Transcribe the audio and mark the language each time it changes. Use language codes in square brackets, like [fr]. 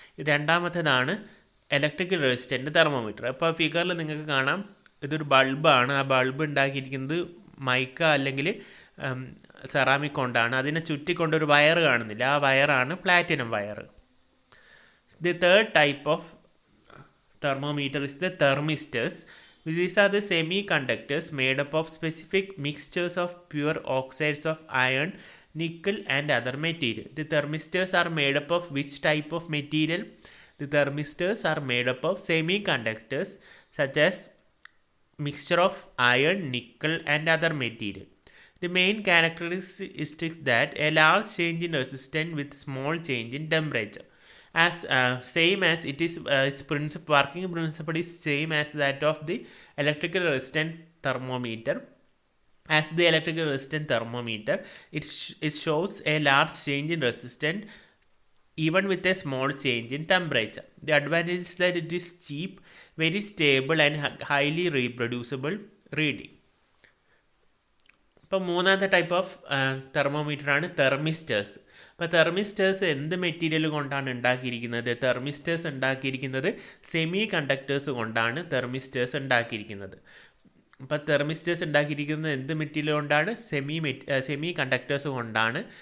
[ml] രണ്ടാമത്തേതാണ് electrical resistant thermometer. അപ്പോൾ ഫിഗറിൽ നിങ്ങൾക്ക് കാണാം, ഇതൊരു ബൾബാണ്. ആ ബൾബ് ഉണ്ടാക്കിയിരിക്കുന്നത് മൈക്ക അല്ലെങ്കിൽ സെറാമിക് കൊണ്ടാണ്. അതിനെ ചുറ്റിക്കൊണ്ടൊരു വയർ കാണുന്നില്ല, ആ വയറാണ് platinum wire. [en] The third type of thermometer is the thermistors. These are the semiconductors made up of specific mixtures of pure oxides of iron, nickel and other material. The thermistors are made up of which type of material? The thermistors are made up of semiconductors such as mixture of iron, nickel and other material. The main characteristic is that a large change in resistance with small change in temperature. As same as it is its working principle is same as that of the electrical resistant thermometer. As the electrical resistant thermometer, it shows a large change in resistance even with a small change in temperature. The advantage is that it is cheap, very stable and highly reproducible reading. [ml] ഇപ്പോൾ മൂന്നാമത്തെ type of thermometer ആണ് thermistors. അപ്പോൾ thermistors എന്ത് material കൊണ്ടാണ് ഉണ്ടാക്കിയിരിക്കുന്നത്? Thermistors ഉണ്ടാക്കിയിരിക്കുന്നത് semi conductors കൊണ്ടാണ് thermistors ഉണ്ടാക്കിയിരിക്കുന്നത്. അപ്പോൾ തെർമിസ്റ്റേഴ്സ് ഉണ്ടാക്കിയിരിക്കുന്നത് എന്ത് മെറ്റീരിയൽ കൊണ്ടാണ്? സെമി കണ്ടക്ടേഴ്സ് കൊണ്ടാണ്.